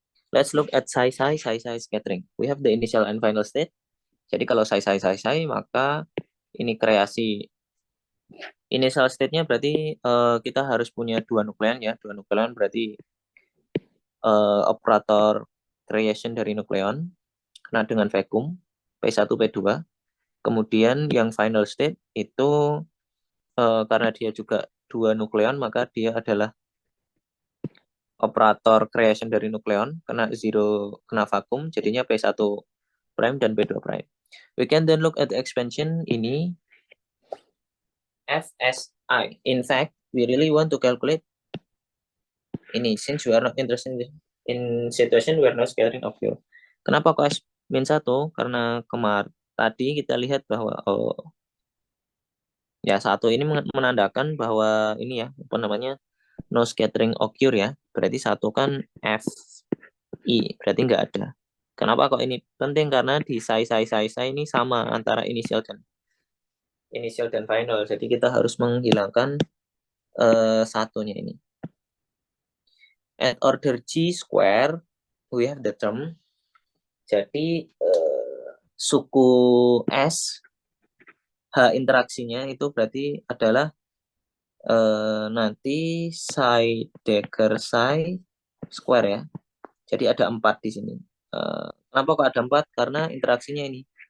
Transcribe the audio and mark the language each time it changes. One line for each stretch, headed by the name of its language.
English: Let's look at psi scattering. We have the initial and final state.
Indonesian: Jadi kalau psi, maka ini kreasi initial state-nya berarti kita harus punya dua nukleon ya. Dua nukleon berarti operator creation dari nukleon kena dengan vakum P1, P2. Kemudian yang final state itu karena dia juga dua nukleon, maka dia adalah operator creation dari nukleon, kena vakum, jadinya P1 prime dan P2 prime.
English: We can then look at the expansion ini FSI. In fact, we really want to calculate ini since we are not interested in situation where no scattering occur.
Indonesian: Kenapa kok S-1? Karena tadi kita lihat bahwa ya satu ini menandakan bahwa ini ya apa namanya
English: no scattering occur
Indonesian: ya. Berarti satu kan FI, berarti nggak ada. Kenapa kok ini penting? Karena di psi ini sama antara initial dan final. Jadi kita harus menghilangkan satunya ini.
English: At order G square, we have the term.
Indonesian: Jadi suku S, H interaksinya itu berarti adalah nanti psi dagger psi square ya. Jadi ada 4 di sini. Kenapa kok ada 4? Karena interaksinya ini.